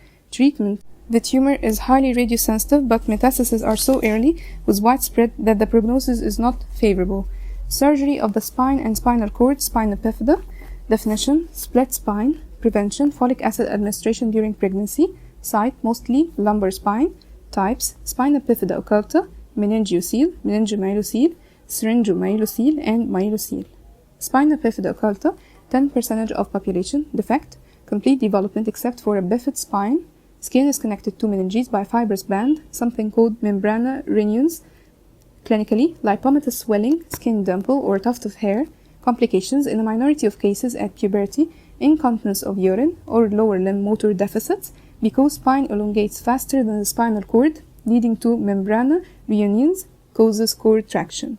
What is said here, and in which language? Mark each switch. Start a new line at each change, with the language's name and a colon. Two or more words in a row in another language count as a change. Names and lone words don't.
English: Treatment, the tumor is highly radiosensitive but metastases are so early with widespread that the prognosis is not favorable. Surgery of the spine and spinal cord, spina bifida. Definition, split spine. Prevention, folic acid administration during pregnancy. Site, mostly lumbar spine. Types, spina bifida occulta, meningeocele, meningomyelocele, syringomyelocele, and myelocele. Spina bifida occulta, 10% of population. Defect, complete development except for a bifid spine. Skin is connected to meninges by fibrous band, something called membrana renions. Clinically, lipomatous swelling, skin dimple, or tuft of hair. Complications in a minority of cases at puberty, incontinence of urine, or lower limb motor deficits, because spine elongates faster than the spinal cord, leading to membrana reunions, causes cord traction.